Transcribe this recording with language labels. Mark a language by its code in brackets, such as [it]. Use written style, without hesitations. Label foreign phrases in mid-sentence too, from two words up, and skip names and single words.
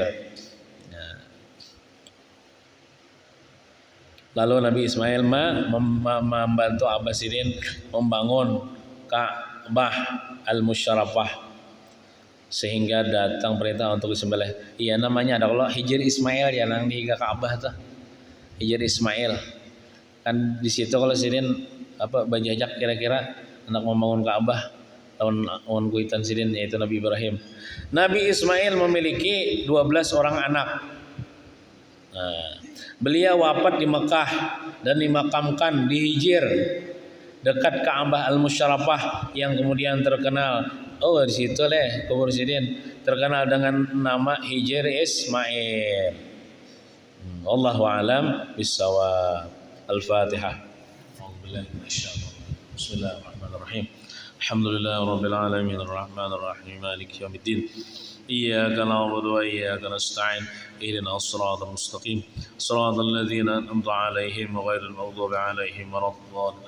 [id] Nah. Lalu Nabi Ismail membantu Abbasidin membangun Ka'bah al-Musyarrafah sehingga datang perintah untuk disembelih. [bjn] Iya namanya ada kalau Hijr Ismail ya nang di Ka'bah tuh. Hijr Ismail. Kan di situ kalau sidin apa bajajak kira-kira anak membangun Ka'bah tahun kuitan sidin yaitu Nabi Ibrahim. [id] Nabi Ismail memiliki 12 orang anak. Nah, beliau wafat di Mekah dan dimakamkan di Hijr dekat Ka'bah Al-Musyarrafah yang kemudian terkenal. [bjn] Oh di situ kubur sidin terkenal dengan nama Hijr Ismail. [ar] والله أعلم بالصواب. Al-Fatihah. بسم الله الرحمن الرحيم. الحمد لله رب العالمين الرحمن الرحيم مالك يوم الدين. إياك نعبد وإياك نستعين. اهدنا الصراط المستقيم. صراط الذين أنعمت عليهم غير المغضوب عليهم ولا الضالين.